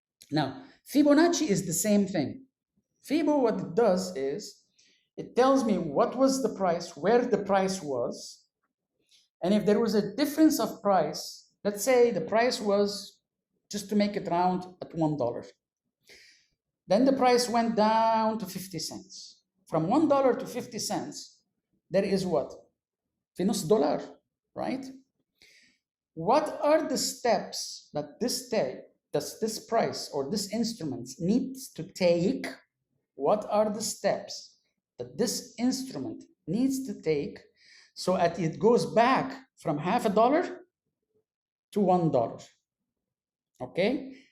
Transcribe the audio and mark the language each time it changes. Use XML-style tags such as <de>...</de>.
<en>Now, Fibonacci is the same thing. Fibo, what it does is it tells me what was the price, where the price was, and if there was a difference of price, let's say the price was, just to make it round, at $1. Then the price went down to 50 cents. From $1 to 50 cents, there is what?</en> <ar>في نص دولار,</ar> <en>right? What are the steps that this price or this instrument needs to take? What are the steps that this instrument needs to take so that it goes back from $0.50 to $1? Okay?</en>